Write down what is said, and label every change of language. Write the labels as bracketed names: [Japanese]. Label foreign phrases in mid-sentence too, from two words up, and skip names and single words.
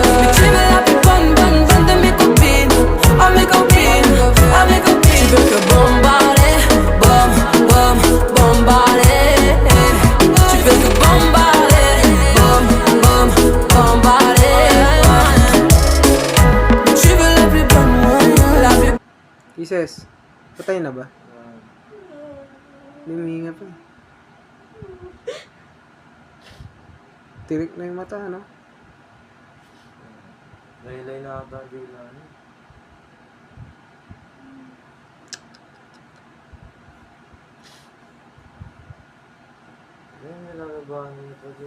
[French] Mais tu veux la plus bonne, bonne, bonne de mes copines. Oh mes copines, oh mes copines. Tu veux que bombarder, bom, bom, bombarder. Tu veux que bombarder, bom, bom, bombarder. Mais tu veux la plus bonne, ouais, la plus. [Filipino] Ises, patay na ba? Luminga pa. Tirik na yung mata, ano? Laylay na ata ang dila niya. Ayun, nilalabahan niya pa din.